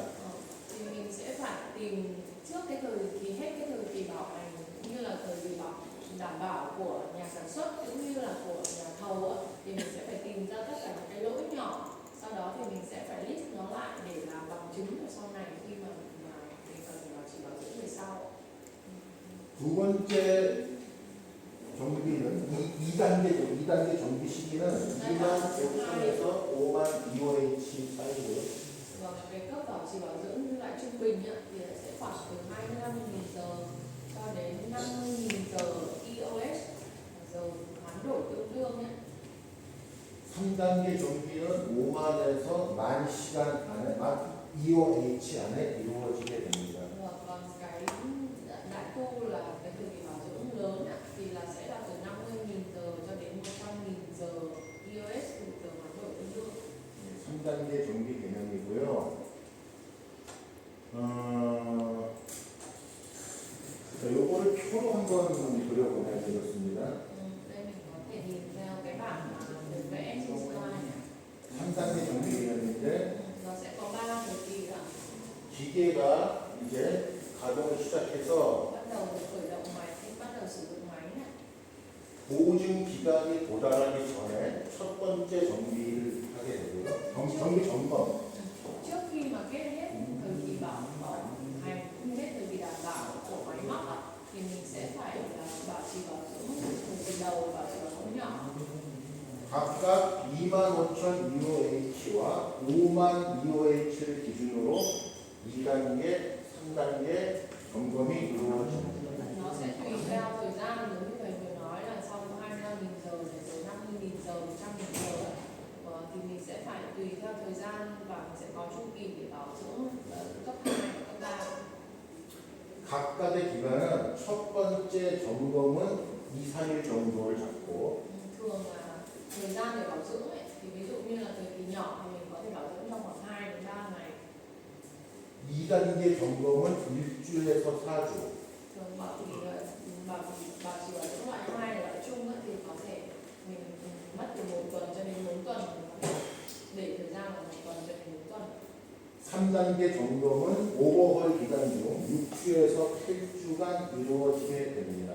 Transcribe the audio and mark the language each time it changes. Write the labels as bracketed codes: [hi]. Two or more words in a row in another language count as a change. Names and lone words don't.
[vi] Thì mình sẽ phải tìm trước cái thời kỳ hết cái thời kỳ bảo hành cũng như là thời kỳ đảm bảo của nhà sản xuất cũng như là của nhà thầu ạ. Thì mình sẽ phải tìm ra tất cả những cái lỗi nhỏ, sau đó thì mình sẽ phải list nó lại để làm bằng chứng ở sau này khi mà mình cần phải bảo trì bảo dưỡng về sau. [ko] 두 번째 정비는 2단계 정비 시기는 2만 5천에서 5만 EOH 사이고요. [vi] Và cái cấp bảo trì bảo dưỡng như lại trung bình ạ, thì sẽ khoảng từ 25.000 giờ cho đến 50.000 giờ EOS, giờ hoán đổi tương đương nhé. [ko] 3단계 정비는 5만에서 10,000시간 안에, 10,000 EOH 안에 이루어지게 됩니다. [vi] Còn cái đại tu là cái thời kỳ bảo dưỡng lớn ạ, thì là sẽ là từ 50.000 giờ cho đến 100.000 giờ EOS, từ giờ hoán đổi tương đương. [ko] 3단계 정비 개념이고요. 자, 요거를 표로 한번 그려보면 되겠습니다. [vi] Đây mình có thể nhìn theo cái bảng mà được vẽ trên slide này. [ko] 3단계 정비 개념인데 [vi] Nó sẽ có 3 thời kỳ ạ. [ko] 기계가 이제 가동을 시작해서 [vi] Bắt đầu được khởi động máy, bắt đầu sử dụng máy này. [ko] 보증 기간이 도달하기 전에 첫 번째 정비를 하게 되고요. 정비 점검. [vi] Trước khi mà kết hết thời kỳ bảo hành cũng như hết thời kỳ đảm bảo của máy móc ạ, thì mình sẽ phải là bảo trì bảo dưỡng thời kỳ đầu, bảo trì bảo dưỡng nhỏ. [ko] 각각 25,000 EOH와 5만 EOH를 기준으로 2단계, 3단계 점검이 이루어집니다. [vi] Nó sẽ tùy theo thời gian, giống như thầy vừa nói là sau 25.000 giờ đến tới 50.000 giờ, 100.000 giờ ấy. Thì mình sẽ phải tùy theo thời gian và mình sẽ có chu kỳ để bảo dưỡng cấp 2 và cấp 3. [ko] 각각의 기간은 첫 번째 점검은 2, 3일 정도를 잡고 [vi] Thường là thời gian để bảo dưỡng ấy, thì ví dụ như là thời kỳ nhỏ thì mình có thể bảo dưỡng trong khoảng 2 đến 3 ngày. [ko] 2단계 점검은 1주에서 4주. [vi] Thường bảo trì bảo dưỡng loại 2 là loại chung ấy, thì có thể mình mất từ 1 tuần cho đến 4 tuần, để thời gian là 1 tuần cho đến 4 tuần. [ko] 3단계 점검은 오버홀 기간 중 6주에서 8주간 이루어지게 됩니다.